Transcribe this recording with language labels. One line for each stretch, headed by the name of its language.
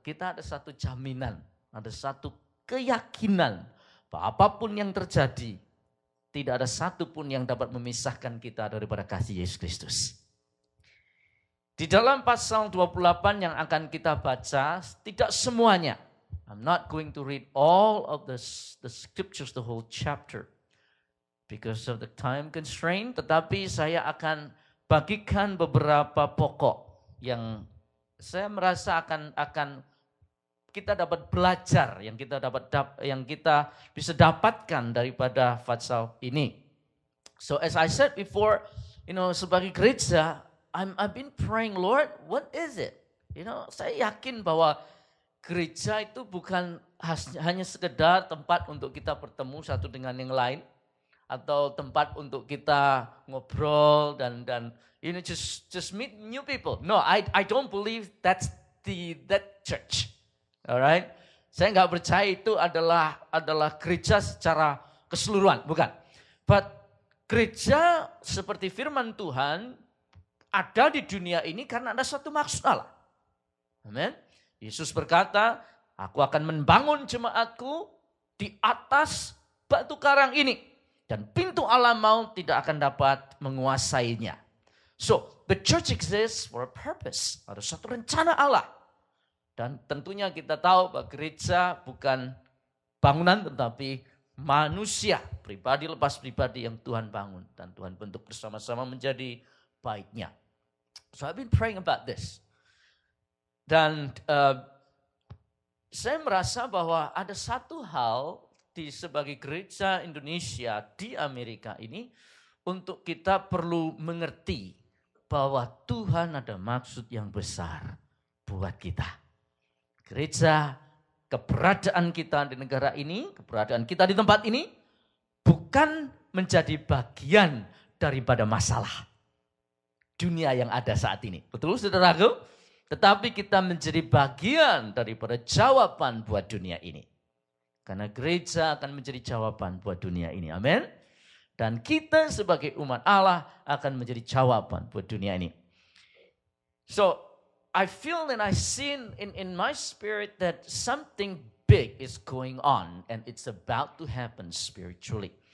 Indonesian: Kita ada satu jaminan, ada satu keyakinan bahwa apapun yang terjadi, tidak ada satu pun yang dapat memisahkan kita daripada kasih Yesus Kristus. Di dalam pasal 28 yang akan kita baca, tidak semuanya.
English: I'm not going to read all of the scriptures, the whole chapter, because of the time constraint.
Indonesian: Tetapi saya akan bagikan beberapa pokok yang saya merasa akan kita dapat belajar, yang kita bisa dapatkan daripada pasal ini.
English: So as I said before,
Indonesian: sebagai gereja,
English: I've been praying, Lord, what is it?
Indonesian: Saya yakin bahwa gereja itu bukan hanya sekedar tempat untuk kita bertemu satu dengan yang lain, atau tempat untuk kita ngobrol dan
English: just meet new people. No, I don't believe that's that church.
Indonesian: Alright, saya nggak percaya itu adalah gereja secara keseluruhan, bukan. But gereja seperti firman Tuhan ada di dunia ini karena ada satu maksud Allah. Amin. Yesus berkata, aku akan membangun jemaatku di atas batu karang ini. Dan pintu alam maut tidak akan dapat menguasainya.
English: So, the church exists for a purpose.
Indonesian: Ada satu rencana Allah. Dan tentunya kita tahu bahwa gereja bukan bangunan tetapi manusia. Pribadi lepas pribadi yang Tuhan bangun. Dan Tuhan bentuk bersama-sama menjadi baiknya.
English: So, I've been praying about this.
Indonesian: Dan saya merasa bahwa ada satu hal sebagai gereja Indonesia di Amerika ini untuk kita perlu mengerti bahwa Tuhan ada maksud yang besar buat kita. Gereja, keberadaan kita di negara ini, keberadaan kita di tempat ini bukan menjadi bagian daripada masalah dunia yang ada saat ini. Betul saudaraku? Tetapi kita menjadi bagian daripada jawaban buat dunia ini. Karena gereja akan menjadi jawaban buat dunia ini. Amin. Dan kita sebagai umat Allah akan menjadi jawaban buat dunia ini. So,
English: I feel and I see in my spirit that something big is going on and it's about to happen spiritually.